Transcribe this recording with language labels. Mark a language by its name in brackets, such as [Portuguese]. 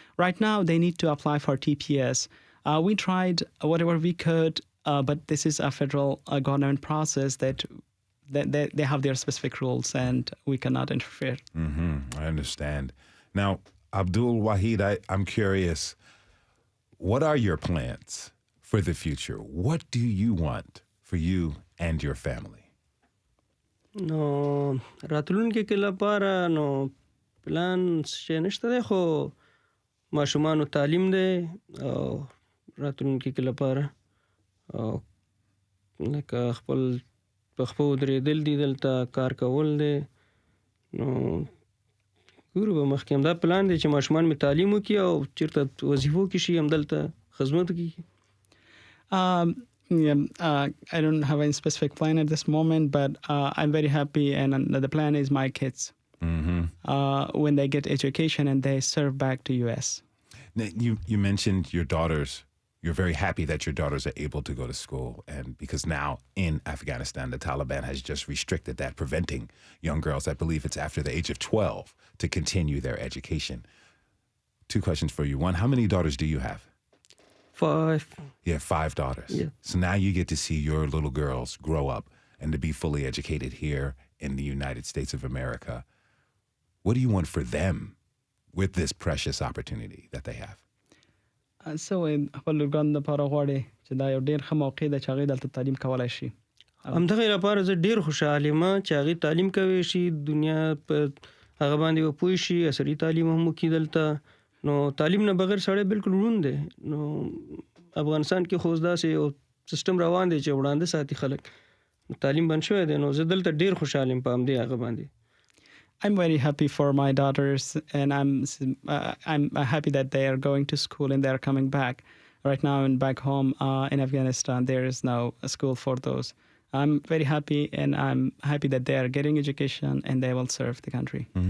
[English] Right now, they need to apply for TPS. We tried whatever we could, but this is a federal government process that they have their specific rules, and we cannot interfere. I understand. Now, Abdul Wahed, I'm curious, what are your plans for the future? What do you want for you and your family? [Pashto] نو راتلونکي کې لپاره نو پلان شې نشته دی، خو ماشومانو تعلیم دی او راتلونکي کې لپاره لکه خپل پخپو درېدل دي، دلته کار کول دی. نو ګورو به مخکې همدا پلان دی چې ماشومان مې تعلیم وکړي او چېرته وظیفو کې شي همدلته خدمت وکړي. [English] I don't have any specific plan at this moment, but I'm very happy, and the plan is my kids when they get education and they serve back to U.S. Now, you mentioned your daughters. You're very happy that your daughters are able to go to school, and because now in Afghanistan, the Taliban has just restricted that, preventing young girls, I believe it's after the age of 12, to continue their education. 2 questions for you. One, how many daughters do you have? 5. You have 5 daughters. Yeah. So now you get to see your little girls grow up and to be fully educated here in the United States of America. What do you want for them with this precious opportunity that they have? [Pashto] So خپل لورګانو لپاره غواړي چې دا یو ډېر ښه موقع ده چې هغوی دلته تعلیم کولی شي. همدغې لپاره زه ډېر خوشحال یم چې هغې تعلیم کوی شي، دنیا په هغه باندې به پوه شي، عصري تعلیم هم وکړي دلته. نو تعلیم نه بغیر سړی بالکل ړوند دی. نو افغانستان کې خو داسې یو سیستم روان دی چې وړاندې ساتي خلک. تعلیم بند شوی دی، نو زه دلته ډېر خوشحال یم په همدې هغه باندې. [English] I'm very happy for my daughters, and I'm happy that they are going to school and they are coming back. Right now, and back home in Afghanistan, there is no school for those. I'm very happy, and I'm happy that they are getting education and they will serve the country.